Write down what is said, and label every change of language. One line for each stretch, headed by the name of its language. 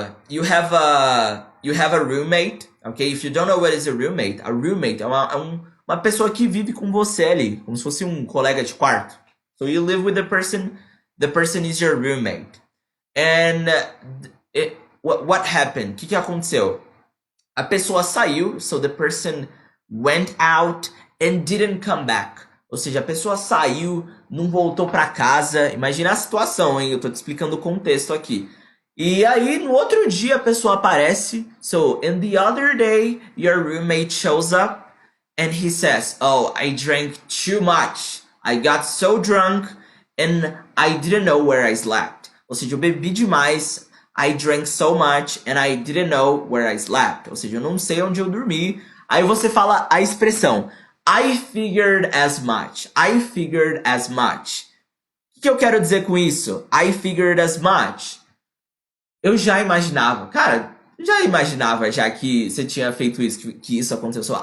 English: You have a roommate, okay? If you don't know what is a roommate
Portuguese: é uma pessoa que vive com você ali, como se fosse um colega de quarto.
English: So you live with the person is your roommate. And what happened?
Portuguese: O que aconteceu? A pessoa saiu,
English: so the person went out and didn't come back.
Portuguese: Ou seja, a pessoa saiu, não voltou para casa. Imagina a situação, hein? Eu tô te explicando o contexto aqui. E aí, no outro dia, a pessoa aparece.
English: So, in the other day, your roommate shows up and he says, oh, I drank too much. I got so drunk and I didn't know where I slept.
Portuguese: Ou seja, eu bebi demais.
English: I drank so much and I didn't know where I slept.
Portuguese: Ou seja, eu não sei onde eu dormi. Aí você fala a expressão
English: I figured as much. I figured as much.
Portuguese: O que eu quero dizer com isso?
English: I figured as much.
Portuguese: Eu já imaginava. Cara, já imaginava já que você tinha feito isso, que isso aconteceu.